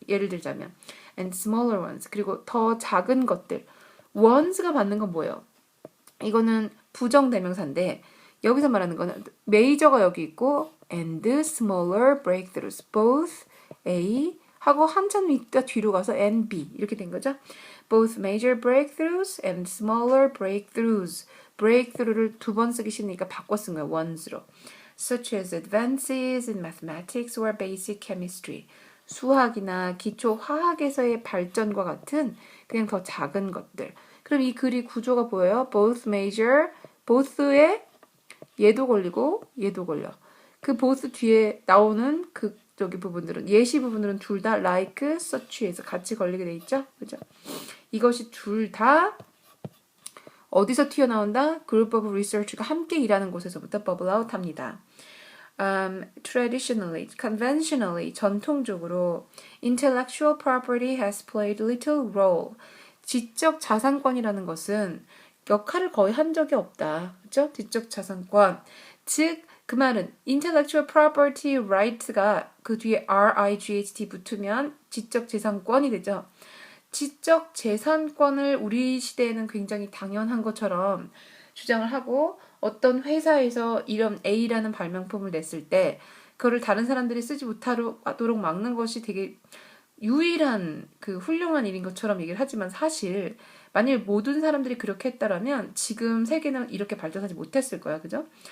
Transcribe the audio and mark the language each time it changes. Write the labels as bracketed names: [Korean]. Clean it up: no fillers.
[Korean] 예를 들자면 [English] and smaller ones. [Korean] 그리고 더 작은 것들. ones가 받는 건 뭐예요? 이거는 부정대명사인데 여기서 말하는 거는 major가 여기 있고 [English] and smaller breakthroughs. [Korean] both A 하고 한참 있다 뒤로 가서 and B 이렇게 된 거죠. [English] both major breakthroughs and smaller breakthroughs. [Korean] breakthrough를 두 번 쓰기 싫으니까 바꿔 쓴 거예요. ones로. [English] such as advances in mathematics or basic chemistry. [Korean] 수학이나 기초 화학에서의 발전과 같은 그냥 더 작은 것들. 그럼 이 글이 구조가 보여요. both major, both에 얘도 걸리고 얘도 걸려. 그 both 뒤에 나오는 그 저기 부분들은 예시 부분들은 둘 다 like, such에서 같이 걸리게 돼 있죠. 그죠? 이것이 둘 다 어디서 튀어나온다? Group of research가 함께 일하는 곳에서부터 [English] bubble out [Korean] 합니다. [English] Traditionally, conventionally, [Korean] 전통적으로 [English] intellectual property has played little role. [Korean] 지적 자산권이라는 것은 역할을 거의 한 적이 없다. 그렇죠? 지적 자산권. 즉, 그 말은 intellectual property right가 그 뒤에 RIGHT 붙으면 지적 재산권이 되죠. 지적 재산권을 우리 시대에는 굉장히 당연한 것처럼 주장을 하고 어떤 회사에서 이런 A라는 발명품을 냈을 때 그거를 다른 사람들이 쓰지 못하도록 막는 것이 되게 유일한 그 훌륭한 일인 것처럼 얘기를 하지만 사실 만일 모든 사람들이 그렇게 했다라면 지금 세계는 이렇게 발전하지 못했을 거야. 그죠?